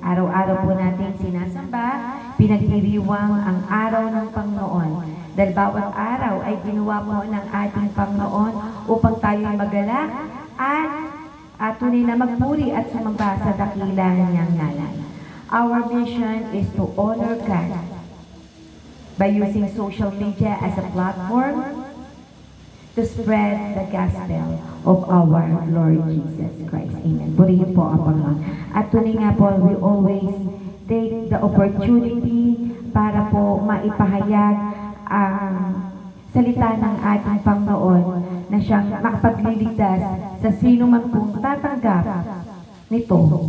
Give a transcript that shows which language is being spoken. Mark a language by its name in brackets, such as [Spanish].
[Filipino] Araw-araw po natin sinasamba, pinagdiriwang ang araw ng Panginoon. Dahil bawat araw ay ginawa mo ng ating Panginoon upang tayo magalak at tunay na magpuri at sumamba sa dakilang niyang ngalan. [English] Our mission is to honor God by using social media as a platform to spread the gospel of our Lord Jesus Christ. Amen. [Filipino] Purihin po ang Panginoon. At tunay nga po, [English] we always take the opportunity [Filipino] para po maipahayag ang salita ng ating Panginoon na siyang makapagliligtas sa sino man pong tatanggap nito.